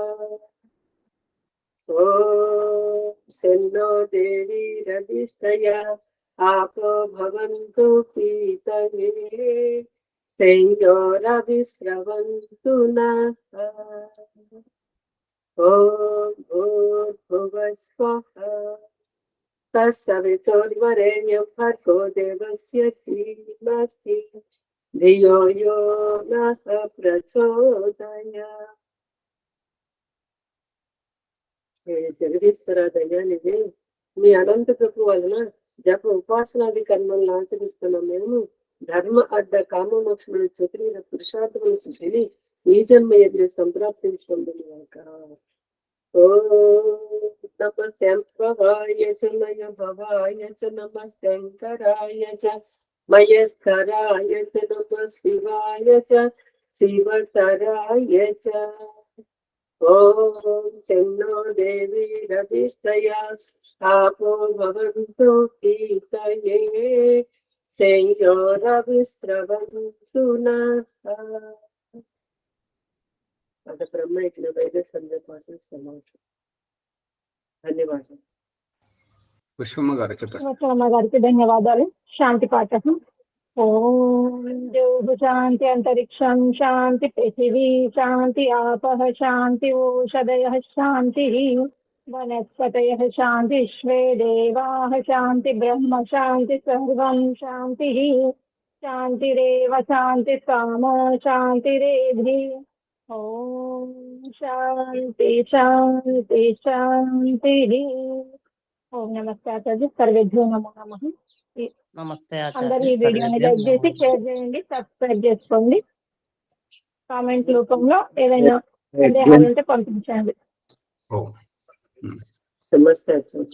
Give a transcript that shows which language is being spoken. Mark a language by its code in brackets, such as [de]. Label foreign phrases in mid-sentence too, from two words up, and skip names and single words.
[sa] ॐ शन्नो देवी रविष्टया आपो भवन्तु पीतये संयोरविस्रवन्तु नः ॐ भूर्भुवस्वः तत्सवितुर्वरेण्यं भर्गो देवस्य धीमहि धियो यो नः प्रचोदयात् हे [te] జగదీశ్వర దయానిధి మీ అనంత కృప వలన జప ఉపాసనాది కర్మలను ఆచరిస్తున్న మేము ధర్మ అడ్డ కామమోక్షములు చతురీర పురుషార్థములు సిద్ధిని ఈ జన్మ ఎదురు సంప్రాప్తించుకుంటున్నాక [sa] ఓం నమ శంభవాయ చ మయ భవాయ చ నమ శంకరాయ చ మయస్కరాయ చ నమ శివాయ చ శివతరాయ చ ఓం శన్నో దేవి రవిష్టయా आपो भवन्तु पीतये संयोरविस्रवन्तु नः अथ ब्रह्मयज्ञ वैद्य संध्यापाठ समाप्त ధన్యవాదాలు [te] పుష్పమ్మ గారు చెప్పండి. శివచరణ గారికి ధన్యవాదాలు. శాంతి పాఠం. [sa] ఓం ద్యౌః శాంతి అంతరిక్షం శాంతి పృథివీ శాంతి ఆపః శాంతి ఓషధయః శాంతిః वनस्पतयः शान्तिश्वे देवाः शान्ति ब्रह्म शान्ति सर्वं शान्तिः शान्तिरेव शान्ति कामो शान्तिरेधि ॐ शान्ति शान्ति शान्तिः ఓం నమస్తే ఆచార్య. సర్వేభ్యో నమో నమః. [te] నమస్తే అందరూ ఈ ఆచార్య. వీడియోని లైక్ చేసి షేర్ చేయండి, సబ్స్క్రైబ్ చేసుకోండి. కామెంట్ రూపంలో ఏదైనా సందేహాలు ఉంటే పంపించండి. ఓం నమస్తే ఆచార్య.